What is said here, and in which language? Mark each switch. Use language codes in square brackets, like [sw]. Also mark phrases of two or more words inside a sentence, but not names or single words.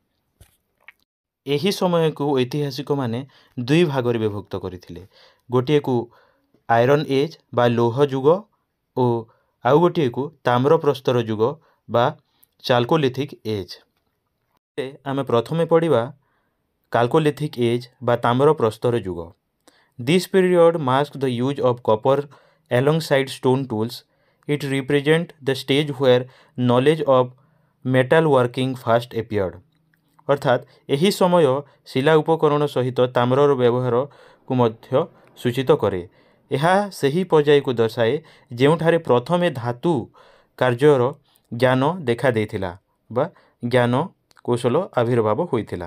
[or] ଏହି ସମୟକୁ ଐତିହାସିକମାନେ ଦୁଇ ଭାଗରେ ବିଭକ୍ତ କରିଥିଲେ। ଗୋଟିଏକୁ [en] Iron Age [or] ବା ଲୌହ ଯୁଗ ଓ ଆଉ ଗୋଟିଏକୁ ତାମ୍ର ପ୍ରସ୍ତର ଯୁଗ ବା [en] Chalcolithic Age. [or] ଆମେ ପ୍ରଥମେ ପଢ଼ିବା [en] Chalcolithic Age [or] ବା ତାମ୍ର ପ୍ରସ୍ତର ଯୁଗ। [en] This period marks the use of copper alongside stone tools. It represents the stage where knowledge of metal working first appeared. [or] ଅର୍ଥାତ୍ ଏହି ସମୟ ଶିଲା ଉପକରଣ ସହିତ ତାମ୍ରର ବ୍ୟବହାରକୁ ମଧ୍ୟ ସୂଚିତ କରେ। ଏହା ସେହି ପର୍ଯ୍ୟାୟକୁ ଦର୍ଶାଏ ଯେଉଁଠାରେ ପ୍ରଥମେ ଧାତୁ କାର୍ଯ୍ୟର ଜ୍ଞାନ ଦେଖାଦେଇଥିଲା ବା ଜ୍ଞାନ କୌଶଳ ଆବିର୍ଭାବ ହୋଇଥିଲା।